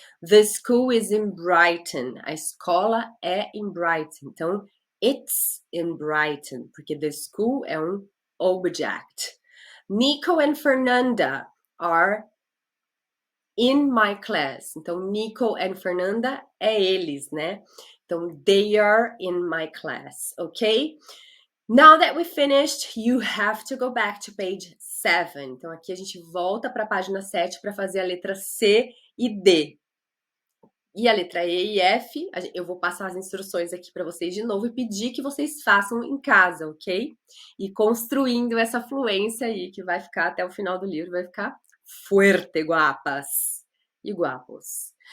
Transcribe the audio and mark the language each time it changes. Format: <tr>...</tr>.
<en>The school is in Brighton.</en> <pt>A escola é em Brighton. Então,</pt> <en>it's in Brighton,</en> <pt>porque the school é um object.</pt> <en>Nico and Fernanda are in my class.</en> <pt>Então, Nico and Fernanda é eles, né? Então,</pt> <en>they are in my class, okay? Now that we finished, you have to go back to page 7.</en> <pt>Então, aqui a gente volta para a página 7 para fazer a letra C e D. E a letra E e F, eu vou passar as instruções aqui para vocês de novo e pedir que vocês façam em casa, ok? E construindo essa fluência aí, que vai ficar até o final do livro, vai ficar</pt> <es>fuerte, guapas e guapos.</es>